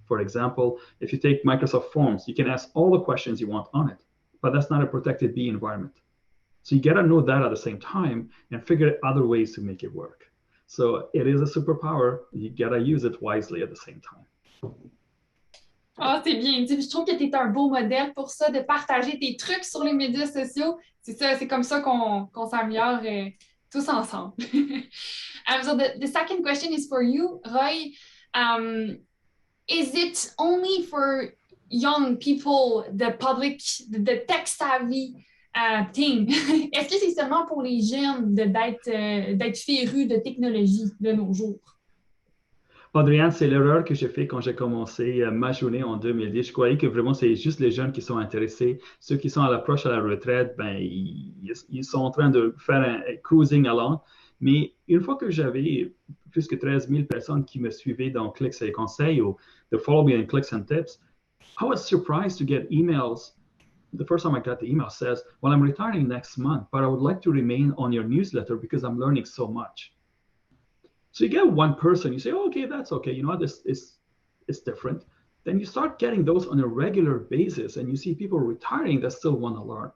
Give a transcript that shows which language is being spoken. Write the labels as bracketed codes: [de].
[en] For example, if you take Microsoft Forms, you can ask all the questions you want on it, but that's not a protected B environment. So you got to know that at the same time and figure out other ways to make it work. So it is a superpower. You got to use it wisely at the same time. [fr] Ah, c'est bien dit. Je trouve que tu es un beau modèle pour ça, de partager tes trucs sur les médias sociaux. C'est ça, c'est comme ça qu'on s'améliore tous ensemble. [en] So the second question is for you, Roy. Is it only for young people, the public, the tech-savvy thing? [fr] Est-ce que c'est seulement pour les jeunes d'être férus de technologie de nos jours? Audrey-Anne, c'est l'erreur que j'ai fait quand j'ai commencé ma journée en 2010. Je croyais que vraiment c'est juste les jeunes qui sont intéressés. Ceux qui sont à l'approche à la retraite, ils sont en train de faire un [en] cruising along. [fr] Mais une fois que j'avais plus que 13 000 personnes qui me suivaient dans Clics et Conseils ou de Follow Me in Clicks and Tips, [en] I was surprised to get emails the first time I got the email says, well, I'm retiring next month, but I would like to remain on your newsletter because I'm learning so much. So you get one person, you say, oh, okay, that's okay. You know what, this is different. Then you start getting those on a regular basis, and you see people retiring that still want to learn.